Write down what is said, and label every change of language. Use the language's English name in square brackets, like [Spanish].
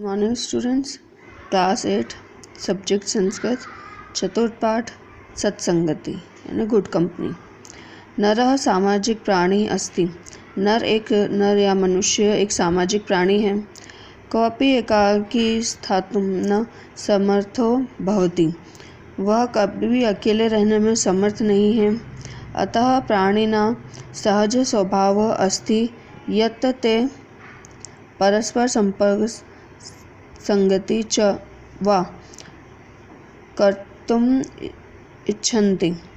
[English] morning students, [Hindi] class 8 subject Sanskrit, चतुर्थ पाठ सत्संगति यानी [English] Good company. [Sanskrit] नरः सामाजिक प्राणी अस्ति। [Hindi] नर या मनुष्य एक सामाजिक प्राणी है। [Sanskrit] कोऽपि एकाकी स्थातुं न समर्थो भवति। [Hindi] वह कभी भी अकेले रहने में समर्थ नहीं है। [Sanskrit] अतः प्राणिना सहज स्वभाव अस्ति यत् ते परस्पर संपर्क संगति च वा कर्तुम इच्छन्ति।